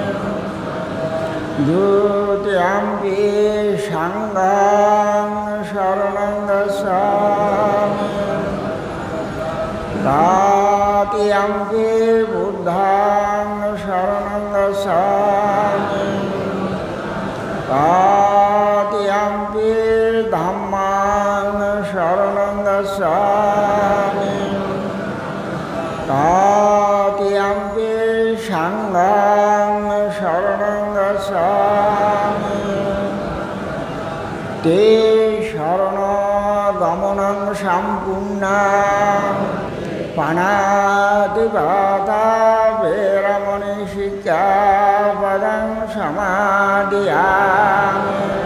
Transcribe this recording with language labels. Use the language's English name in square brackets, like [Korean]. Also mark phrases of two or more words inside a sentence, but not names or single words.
[Pali] দ্বিতীয়াম্পি সংঘাং শরণং গচ্ছামি তৃতীয়াম্পি বুদ্ধাং শরণং গচ্ছামি তৃতীয়াম্পি ধম্মাং শরণং গচ্ছামি তৃতীয়াম্পি সংঘাং শরণং গচ্ছামি তে শরণগমনং সম্পূর্ণং পাণাতিপাতা বেরমণি শিক্ষা শিক্ষাপদং সমাদিয়ামি